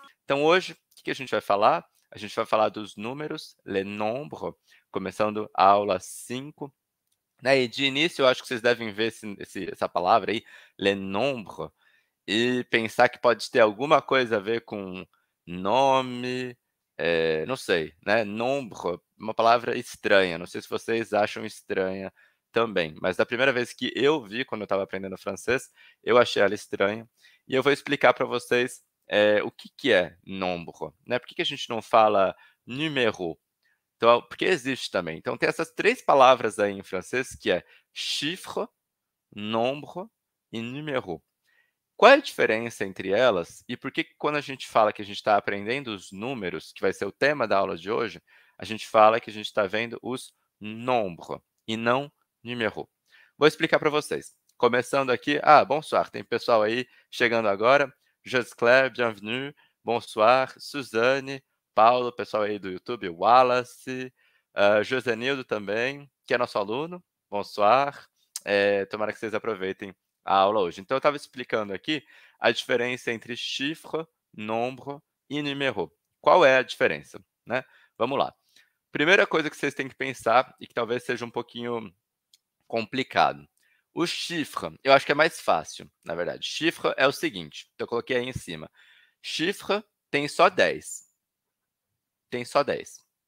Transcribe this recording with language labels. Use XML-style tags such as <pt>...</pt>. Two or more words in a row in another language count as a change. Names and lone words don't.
<pt>Então, hoje, o que a gente vai falar? A gente vai falar dos números,</pt> <fr>les nombres,</fr> <pt>começando a aula 5. Né, e de início, eu acho que vocês devem ver essa palavra aí,</pt> <fr>les nombres,</fr> <pt>e pensar que pode ter alguma coisa a ver com nome, não sei, né, nombre, uma palavra estranha, não sei se vocês acham estranha também, mas da primeira vez que eu vi, quando eu estava aprendendo francês, eu achei ela estranha, e eu vou explicar para vocês, o que que é nombre, né, por que que a gente não fala numéro? Então, porque existe também. Então tem essas 3 palavras aí em francês que é chiffre, nombre e numéro. Qual é a diferença entre elas e por que que quando a gente fala que a gente está aprendendo os números, que vai ser o tema da aula de hoje, a gente fala que a gente está vendo os nombres e não numéro? Vou explicar para vocês. Começando aqui, bonsoir, tem pessoal aí chegando agora.</pt> <fr>Josclair, bienvenue. Bonsoir.</fr> <pt>Suzane, Paulo, pessoal aí do YouTube, Wallace, Josenildo também, que é nosso aluno.</pt> <fr>Bonsoir.</fr> <pt>Tomara que vocês aproveitem a aula hoje. Então, eu estava explicando aqui a diferença entre chiffre, nombre e numéro. Qual é a diferença? Né? Vamos lá. Primeira coisa que vocês têm que pensar, e que talvez seja um pouquinho complicado. O chiffre, eu acho que é mais fácil, na verdade. Chiffre é o seguinte, então eu coloquei aí em cima. Chiffre tem só 10. Tem só 10.</pt>